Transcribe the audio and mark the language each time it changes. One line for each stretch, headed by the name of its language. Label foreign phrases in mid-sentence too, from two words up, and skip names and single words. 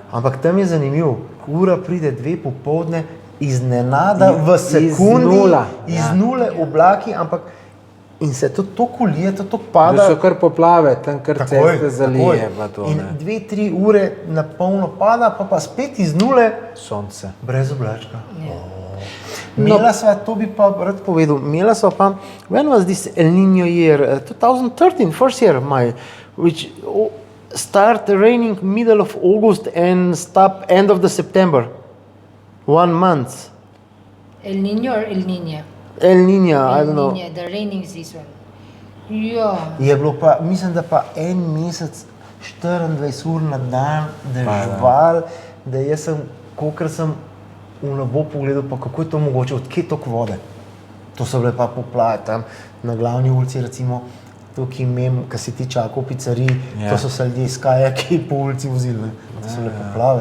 Slovenian: Ampak tam je zanimivo, ura pride 2 popoldne, iznenada v sekundi, iz nule oblaki, ampak in se to toliko lije, to toliko pada. Da so kar poplave, tam kar ceste zalije. In 2-3 ure na polno pada, pa spet iz nule sonce. Brez oblačka. Imela sva, to bi pa rad povedal, imela sva pa,
English: when was this El Niño year? 2013, first year, which start raining middle of August and stop end of the September. 1 month. El Niño or El Niña? El Niña, I don't know. El Niña, the raining season.
Slovenian: Ja. Je bilo pa, mislim, da pa 1 mesec, 24 ur na dan, dežval, da jaz sem, kolikor sem v nebo pogledal, pa kako je to mogoče, odkje je toliko vode. To so bile pa poplave tam na glavni ulici, recimo, tukaj imem, ko si ti čakal v pizzeriji, to so se ljudje iz kajaki po ulici vozili, to so bile poplave.